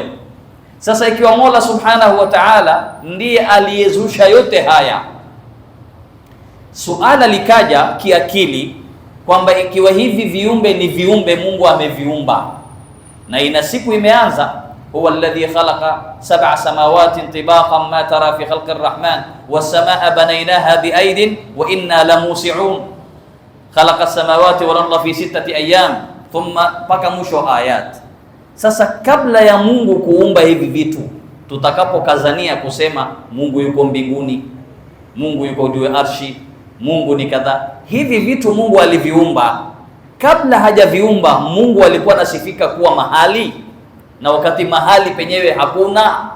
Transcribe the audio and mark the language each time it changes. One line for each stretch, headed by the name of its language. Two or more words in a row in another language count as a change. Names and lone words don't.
Swahili: Sasa ikiwa Mola
Arabic: سبحانه وتعالى
Swahili: ndiye aliyezusha yote haya, suala likaja kiakili kwamba ikiwa hivi viumbe ni viumbe Mungu ameviumba, na ina siku imeanza,
Arabic: هو الذي خلق سبع سماوات طباقا ما ترى في خلق الرحمن والسماء بنيناها بأيد وإنا لموسعون خلق السماوات والأرض في 6 أيام ثم,
Swahili: paka mwisho ayat. Sasa kabla ya Mungu kuumba hivi vitu, tutakapokazania kusema Mungu yuko mbinguni, Mungu yuko juu ya arshi, Mungu ni kadha, hivi vitu Mungu aliviumba. Kabla hajaviumba Mungu alikuwa anasifika kuwa mahali, na wakati mahali penyewe hakuna.